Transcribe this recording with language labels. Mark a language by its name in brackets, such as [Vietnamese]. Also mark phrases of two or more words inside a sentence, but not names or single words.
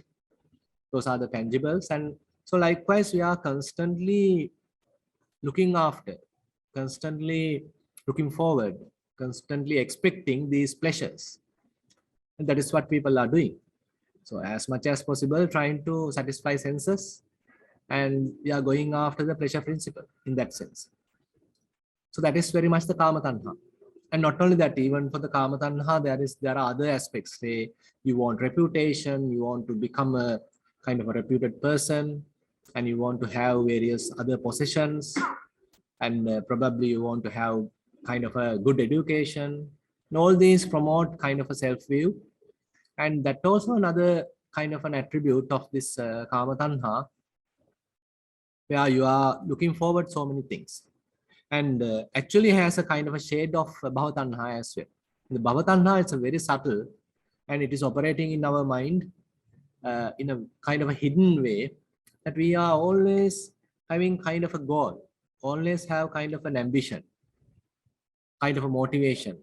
[English] Those are the tangibles. And so likewise, we are constantly looking after, constantly looking forward, constantly expecting these pleasures. And that is what people are doing. So as much as possible, trying to satisfy senses, and we are going after the pleasure principle in that sense. So that is very much the [Pali] kama tanha. [English] And not only that, even for the [Pali] kama tanha, [English] there are other aspects. Say you want reputation, you want to become a kind of a reputed person, and you want to have various other possessions, and probably you want to have kind of a good education. And all these promote kind of a self-view, and that also another kind of an attribute of this [Pali] kama tanha, [English] where you are looking forward so many things, and actually has a kind of a shade of bhavatanha as well. The bhavatanha is a very subtle, and it is operating in our mind in a kind of a hidden way, that we are always having kind of a goal, always have kind of an ambition, kind of a motivation.